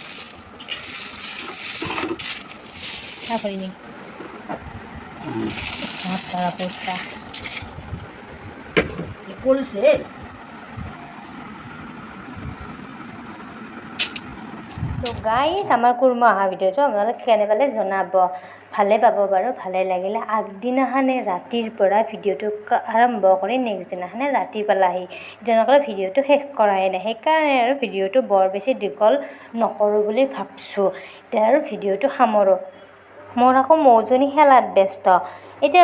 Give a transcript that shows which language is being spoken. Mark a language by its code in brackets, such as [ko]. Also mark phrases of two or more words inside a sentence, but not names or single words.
[hi] क्या करेंगे बहुत सारा पैसा ये कुल से [as] তো গাইজ আমাৰ কুৰ্মা অহা ভিডিঅ'টো আপোনালোকে কেনে পালে জনাব ভালে পাব বাৰু ভালে লাগিলে আগদিনাখনে ৰাতিৰ পৰা ভিডিঅ'টো আৰম্ভ কৰি নেক্সট দিনাখনে ৰাতি পালাহি তেনেকৈ ভিডিঅ'টো শেষ কৰাই নাই সেইকাৰণে আৰু ভিডিঅ'টো বৰ বেছি দীঘল নকৰোঁ বুলি ভাবিছোঁ এতিয়া আৰু ভিডিঅ'টো সামৰোঁ মোৰ আকৌ মৌজনী খেলাত ব্যস্ত এতিয়া